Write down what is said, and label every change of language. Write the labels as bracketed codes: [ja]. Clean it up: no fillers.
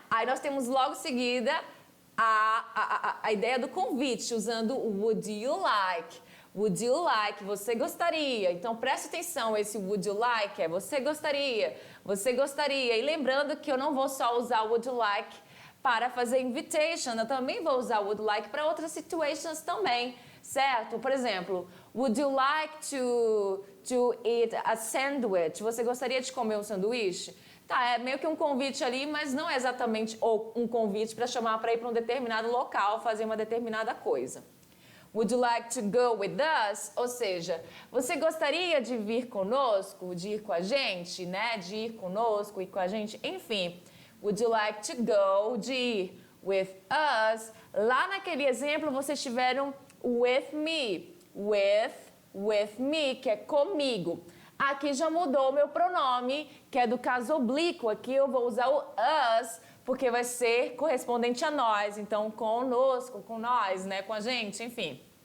[pt] Aí nós temos logo em seguida a ideia do convite, usando o [en] would you like. Would you like, [pt] você gostaria. Então preste atenção, esse [en] would you like [pt] é você gostaria, você gostaria. E lembrando que eu não vou só usar o would you like para fazer invitation, eu também vou usar o [en] would like [pt] para outras situations também, certo? Por exemplo, [en] would you like to eat a sandwich? [pt] Você gostaria de comer um sanduíche? Tá, é meio que um convite ali, mas não é exatamente um convite para chamar para ir para um determinado local, fazer uma determinada coisa. [en] Would you like to go with us? [pt] Ou seja, você gostaria de vir conosco, de ir com a gente, né? De ir conosco e com a gente, enfim. [en] Would you like to go, [pt] de ir [en] with us? [pt] Lá naquele exemplo, vocês tiveram [en] with me, with me, [pt] que é comigo. Aqui já mudou o meu pronome, que é do caso oblíquo. Aqui eu vou usar o us, porque vai ser correspondente a nós. Então, conosco, com nós, né? Com a gente, enfim.